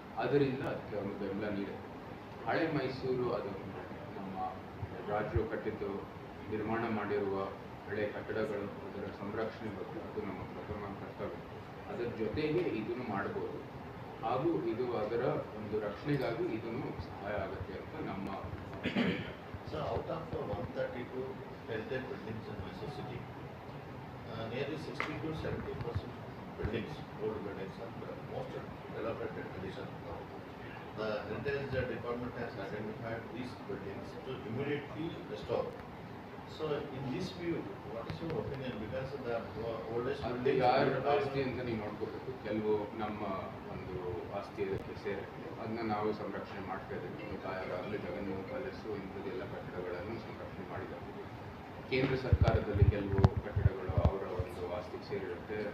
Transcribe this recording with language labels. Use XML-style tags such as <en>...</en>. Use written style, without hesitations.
<kn>ಅದರಿಂದ ಅದಕ್ಕೆ ಒಂದು ಬೆಂಬಲ ನೀಡುತ್ತೆ. ಹಳೆ ಮೈಸೂರು ಅದು ನಮ್ಮ ರಾಜರು ಕಟ್ಟಿದ್ದು ನಿರ್ಮಾಣ ಮಾಡಿರುವ ಹಳೆ ಕಟ್ಟಡಗಳು ಅದರ ಸಂರಕ್ಷಣೆ ಬಗ್ಗೆ ಅದು ನಮ್ಮ ಪ್ರಥಮ ಕರ್ತವ್ಯ. ಅದರ ಜೊತೆಗೆ ಇದನ್ನು ಮಾಡ್ಬೋದು ಹಾಗೂ ಇದು ಅದರ ಒಂದು ರಕ್ಷಣೆಗಾಗಿ ಇದನ್ನು ಸಹಾಯ ಆಗುತ್ತೆ ಅಂತ ನಮ್ಮ</kn> <en>So out of 132 heritage buildings in Mysore city, nearly 60 to 70% buildings, old buildings, are most elaborated condition now. The heritage department has identified these buildings to immediately restore. So in this view, what is your opinion? Because the oldest</en> <kn>ಅದು</kn> <en>buildings</en> <kn>ಯಾರ ಆಸ್ತಿ ಅಂತ ನೀವು ನೋಡ್ಕೋಬೇಕು. ಕೆಲವು ನಮ್ಮ ಒಂದು ಆಸ್ತಿ ಇದಕ್ಕೆ ಸೇರುತ್ತೆ, ಅದನ್ನ ನಾವು ಸಂರಕ್ಷಣೆ ಮಾಡ್ತಾ ಇದ್ದೀವಿ. ತಾಯಾಗಲಿ ಜಗನ್ಮೋಹನ್ ಪ್ಯಾಲೇಸು ಇಂಥದ್ದೆಲ್ಲ ಕಟ್ಟಡಗಳನ್ನು ಸಂರಕ್ಷಣೆ ಮಾಡಿದ್ದಾರೆ. ಕೇಂದ್ರ ಸರ್ಕಾರದಲ್ಲಿ ಕೆಲವು ಕಟ್ಟಡಗಳು ಅವರ ಒಂದು ಆಸ್ತಿಗೆ ಸೇರಿರುತ್ತೆ.</kn>